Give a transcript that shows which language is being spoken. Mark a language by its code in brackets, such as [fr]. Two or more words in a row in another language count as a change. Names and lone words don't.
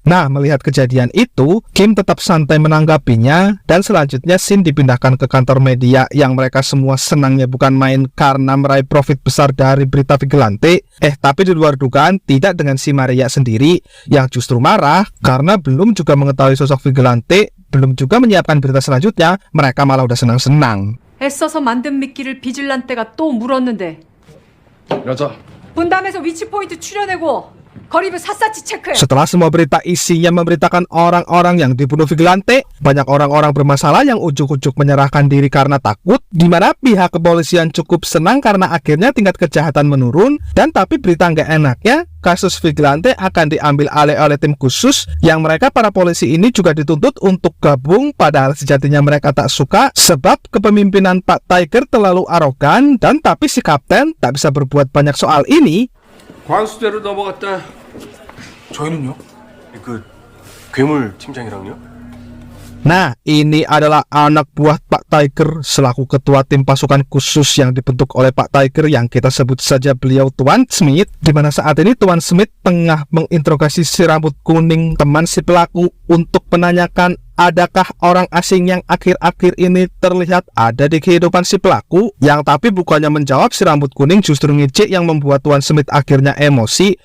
[id] Nah, melihat kejadian itu, Kim tetap santai menanggapinya dan selanjutnya scene dipindahkan ke kantor media yang mereka semua senangnya bukan main karena meraih profit besar dari berita vigilante. Tapi di luar dugaan tidak dengan si Maria sendiri yang justru marah karena belum juga mengetahui sosok vigilante, belum juga menyiapkan berita selanjutnya, mereka malah udah senang-senang. [ko] 애써서 만든 미끼를 비질란테가 또 물었는데 여자. 분담해서 위치 포인트 추려내고 거리를 샅샅이 체크해. [id] Setelah semua berita isinya memberitakan orang-orang yang dibunuh vigilante, banyak orang-orang bermasalah yang ujuk-ujuk menyerahkan diri karena takut, di mana pihak kepolisian cukup senang karena akhirnya tingkat kejahatan menurun. Dan tapi berita nggak enaknya, kasus vigilante akan diambil alih oleh tim khusus yang mereka para polisi ini juga dituntut untuk gabung, padahal sejatinya mereka tak suka sebab kepemimpinan Pak Tiger terlalu arogan. Dan tapi si kapten tak bisa berbuat banyak soal ini. [ko] 관수대로 넘어갔다. 저희는요? 그 괴물 팀장이랑요? [id] Nah, ini adalah anak buah Pak Tiger selaku ketua tim pasukan khusus yang dibentuk oleh Pak Tiger yang kita sebut saja beliau Tuan Smith, di mana saat ini Tuan Smith tengah menginterogasi si rambut kuning teman si pelaku untuk menanyakan adakah orang asing yang akhir-akhir ini terlihat ada di kehidupan si pelaku, yang tapi bukannya menjawab, si rambut kuning justru ngecek yang membuat Tuan Smith akhirnya emosi.